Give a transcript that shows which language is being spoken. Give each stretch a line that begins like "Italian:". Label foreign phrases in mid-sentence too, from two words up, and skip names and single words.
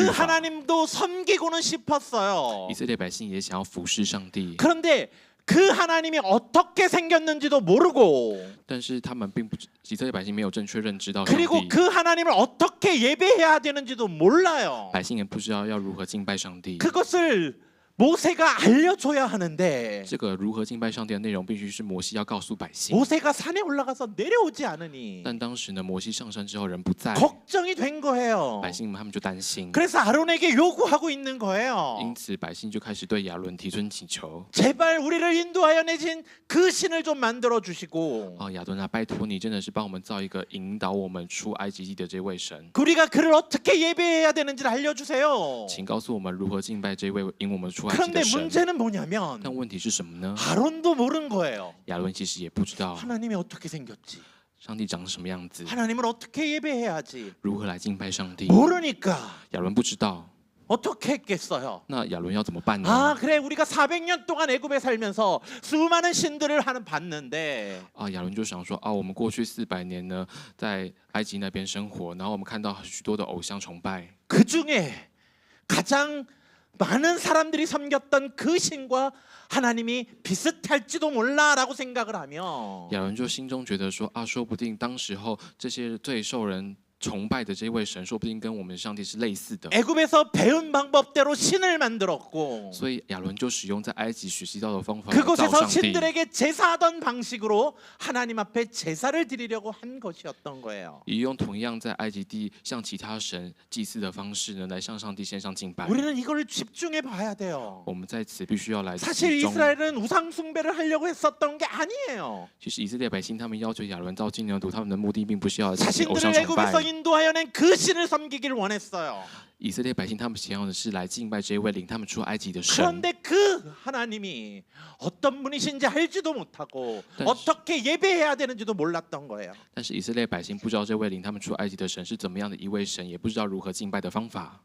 Korean: 그
Chinese: 法。
Korean: 하나님도 섬기고는 싶었어요.
Chinese: 以色列百姓也想要服侍上帝，
Korean: 그런데 그 하나님이 어떻게 생겼는지도 모르고
Chinese: 但是他们并不，以色列百姓没有正确认知到上
Korean: 그리고
Chinese: 帝，
Korean: 그 하나님을 어떻게 예배해야 되는지도 몰라요.
Chinese: 百姓也不知道要如何敬拜上帝。
Korean: 그것을 모세가 알려줘야 하는데
Chinese: 这个如何敬拜上帝的内容，必须是摩西要告诉百姓。
Korean: 모세가 산에 올라가서 내려오지 않으니
Chinese: 但当时呢，摩西上山之后人不在，
Korean: 걱정이 된 거예요.
Chinese: 百姓们他们就担心，
Korean: 그래서 아론에게 요구하고 있는 거예요.
Chinese: 因此百姓就开始对亚伦提出请求。
Korean: 제발 우리를 인도하여 내신 그 신을 좀 만들어 주시고
Chinese: 亚伦啊，拜托你，真的是帮我们造一个引导我们出埃及地的这位神，
Korean: 우리가 그를 어떻게 예배해야 되는지를 알려주세요.
Chinese: 请告诉我们如何敬拜这位引我们出埃及
Korean: 그런데
Chinese: 的神。
Korean: 문제는 뭐냐면
Chinese: 但问题是什么呢？
Korean: 아론도 모르는 거예요.
Chinese: 亚伦其实也不知道
Korean: 하나님이 어떻게 생겼지?
Chinese: 上帝长什么样子，
Korean: 하나님을 어떻게 예배해야지?
Chinese: 如何来敬拜上帝。
Korean: 모르니까
Chinese: 亚伦不知道，
Korean: 어떻게 했겠어요?
Chinese: 那亚伦要怎么办呢？
Korean: 아 그래 우리가 400년 동안 애굽에 살면서 수많은 신들을 봤는데
Chinese: 亚伦就想说我们过去400年呢，在埃及那边生活，然后我们看到许多的偶像崇拜，
Korean: 그 중에 가장 많은 사람들이 섬겼던 그 신과 하나님이 비슷할지도 몰라라고 생각을 하며
Chinese: 亚伦就心中觉得说说不定当时候这些最受人崇拜的这位神，说不定跟我们的上帝是类似的。
Korean: 애굽에서 배운 방법대로 신을 만들었고
Chinese: 所以亚伦就使用在埃及学习到的方法来造
Korean: 그곳에서
Chinese: 上帝。
Korean: 신들에게 제사하던 방식으로 하나님 앞에 제사를 드리려고 한 것이었던 거예요.
Chinese: 也用同样在埃及地向其他神祭祀的方式呢，来向上帝献上敬拜。
Korean: 우리는 이걸 집중해 봐야 돼요.
Chinese: 我们在此必须要来
Korean: 사실
Chinese: 集中。
Korean: 이스라엘은 우상 숭배를 하려고 했었던 게 아니에요.
Chinese: 其实以色列百姓他们要求亚伦造金牛犊，他们的目的并不是要进行偶
Korean: 자신들을
Chinese: 像崇
Korean: 애굽에서
Chinese: 拜。
Korean: 인도하여 낸 그 신을 섬기기를 원했어요.
Chinese: 以色列百姓他们想要的是来敬拜这一位领他们出埃及的神。
Korean: 그런데 그 하나님이 어떤 분이신지 알지도 못하고 어떻게 예배해야 되는지도 몰랐던 거예요.
Chinese: 但是以色列百姓不知道这位领他们出埃及的神是怎么样的一位神，也不知道如何敬拜的方法。